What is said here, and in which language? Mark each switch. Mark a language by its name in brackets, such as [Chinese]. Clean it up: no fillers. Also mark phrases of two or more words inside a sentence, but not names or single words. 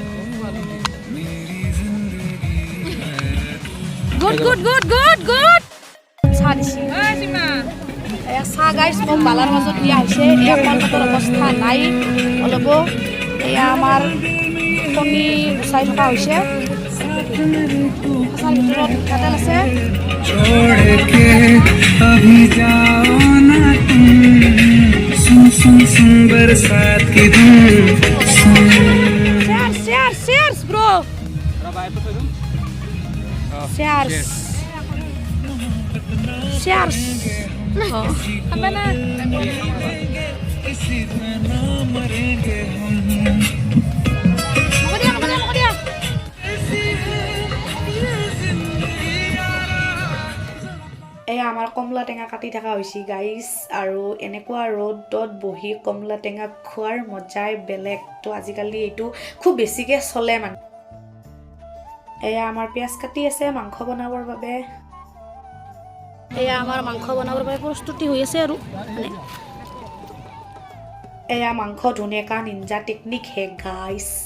[English] good good good good good [Assamese] চাহ দিছি চাহ গাইছ মোক বালাৰ মাজত দিয়া হৈছে এয়া কলপাতৰ অৱস্থা নাই অলপ এয়া আমাৰ কণী গুচাই থকা হৈছে ভিতৰত মিঠাতেল আছে [English] Cheers, bro. Cheers. Cheers. Apa na? Mau dia. [Assamese] এয়া আমাৰ কমলা টেঙা কাটি থকা হৈছে গাইছ আৰু এনেকুৱা ৰ'দত বহি কমলা টেঙা খোৱাৰ মজাই বেলেগ তো আজিকালি এইটো খুব বেছিকৈ চলে মানে এয়া আমাৰ পিঁয়াজ কাটি আছে মাংস বনাবৰ বাবে এয়া আমাৰ মাংস বনাবৰ বাবে প্ৰস্তুতি হৈ আছে আৰু মানে এয়া মাংস ধুনীয়াকৈ [English] ninja technique hey guys